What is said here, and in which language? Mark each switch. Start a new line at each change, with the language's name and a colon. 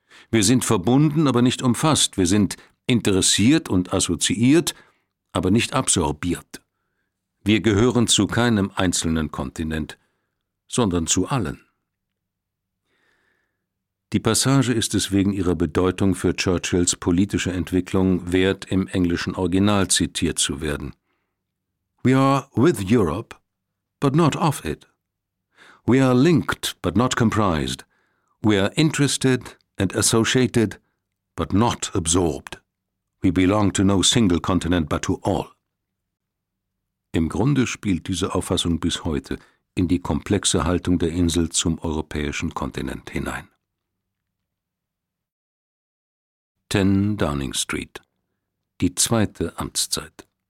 German: Wir sind verbunden, aber nicht umfasst. Wir sind interessiert und assoziiert, aber nicht absorbiert. Wir gehören zu keinem einzelnen Kontinent, sondern zu allen.« Die Passage ist es wegen ihrer Bedeutung für Churchills politische Entwicklung wert, im englischen Original zitiert zu werden.
English: »We are with Europe, but not of it. We are linked, but not comprised. We are interested and associated, but not absorbed. We belong to no single continent, but to all.«
German: Im Grunde spielt diese Auffassung bis heute in die komplexe Haltung der Insel zum europäischen Kontinent hinein. 10 Downing Street. Die zweite Amtszeit.